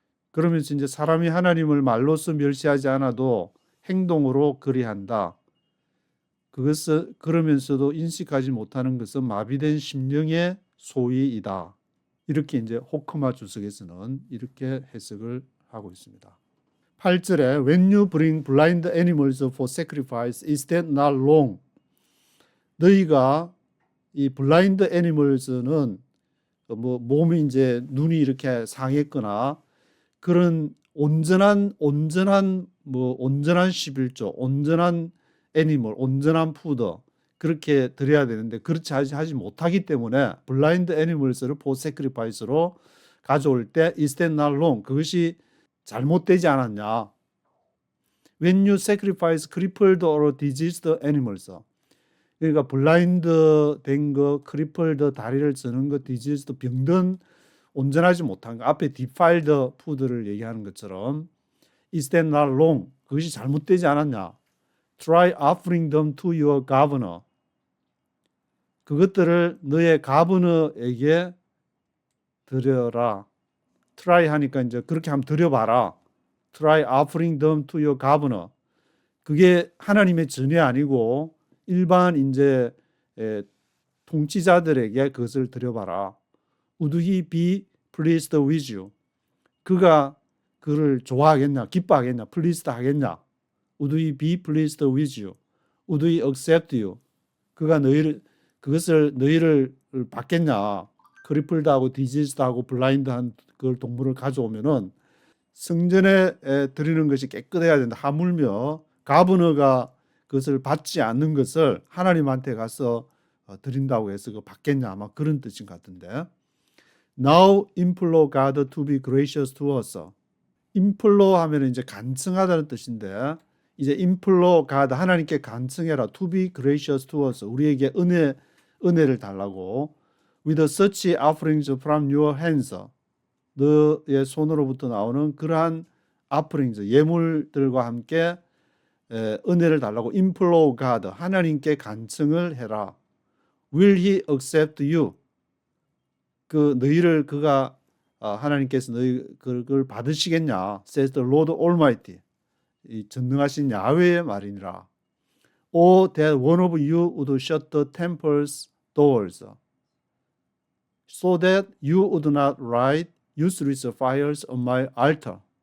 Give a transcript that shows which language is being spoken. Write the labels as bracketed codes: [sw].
[ko] 그러면서 이제 사람이 하나님을 말로써 멸시하지 않아도 행동으로 그리한다. 그것을 그러면서도 인식하지 못하는 것은 마비된 심령의 소위이다. 이렇게 이제 호크마 주석에서는 이렇게 해석을 하고 있습니다. 8절에 [en] When you bring blind animals for sacrifice, is that not wrong? [ko] 너희가 이 블라인드 애니멀스는 뭐 몸이 이제 눈이 이렇게 상했거나 그런 온전한 11조, 온전한 애니멀, 온전한 푸드 그렇게 드려야 되는데 그렇지 하지 못하기 때문에 블라인드 애니멀스를 포 세크리파이스로 가져올 때 [en] is that not wrong? [ko] 그것이 잘못되지 않았냐? [en] When you sacrifice crippled or diseased animals, [ko] 그러니까 블라인드 된 거, 크리플드 다리를 쓰는 거, 디지즈드 병든 온전하지 못한 거, 앞에 디파일드 푸드를 얘기하는 것처럼 [en] is that not wrong? [ko] 그것이 잘못되지 않았냐? [en] Try offering them to your governor. [ko] 그것들을 너의 가버너에게 드려라. try 하니까 이제 그렇게 한번 드려봐라. [en] Try offering them to your governor. [ko] 그게 하나님의 전이 아니고 일반 이제 통치자들에게 그것을 드려봐라. [en] Would he be pleased with you? [ko] 그가 그를 좋아하겠냐, 기뻐하겠냐, pleased 하겠냐? [en] Would he be pleased with you? Would he accept you? [ko] 그가 그것을 너희를 받겠냐? 크리플드하고 디지즈드하고 블라인드한 그 동물을 가져오면은 성전에 드리는 것이 깨끗해야 된다. 하물며 가버너가 그것을 받지 않는 것을 하나님한테 가서 드린다고 해서 그거 받겠냐 아마 그런 뜻인 것 같은데. [en] Now implore God to be gracious to us. [ko] implore 하면 이제 간청하다는 뜻인데 이제 [en] implore God [ko] 하나님께 간청해라. [en] To be gracious to us. [ko] 우리에게 은혜를 달라고. [en] With such offerings from your hands. [ko] 너의 손으로부터 나오는 그러한 offerings 예물들과 함께 은혜를 달라고 [en] implore God [ko] 하나님께 간청을 해라. [en] Will he accept you? [ko] 그 너희를 그가 하나님께서 너희 그걸 받으시겠냐? [en] Says the Lord Almighty. [ko] 이 전능하신 야훼의 말이니라. [en] Or that one of you would shut the temple's doors, so that you would not light useless fires on my altar.